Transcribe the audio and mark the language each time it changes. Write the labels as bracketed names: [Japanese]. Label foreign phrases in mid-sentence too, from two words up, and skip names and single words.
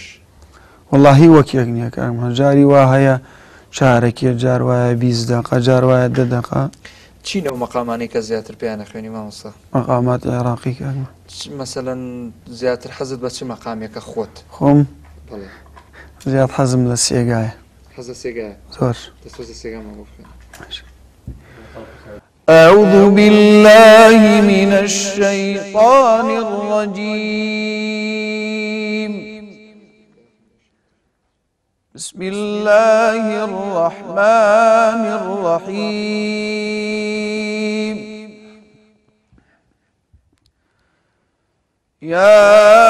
[Central Kurdish] وەڵاهی وەک یەک نییە کاکمان، جاری وا هەیە چارەکێ، جار وایە 20 دقە، جار وایە 10 دقە. چی نەو مەقامانەی کە زیاتر پێیان نەخوێنی مامۆستا؟ مەقامات عێراقی کاکمان. مەسەلەن زیاتر حەزت بە چ مەقامێکە خۆت؟ خۆم زیاد حەزم لە سێگایە. حەزە سێگایە؟ زۆر. دەستۆزە سێگامان بۆ خوێن. [Arabic] أعوذ بالله من الشيطان الرجيم. بسم الله الرحمن الرحيم يا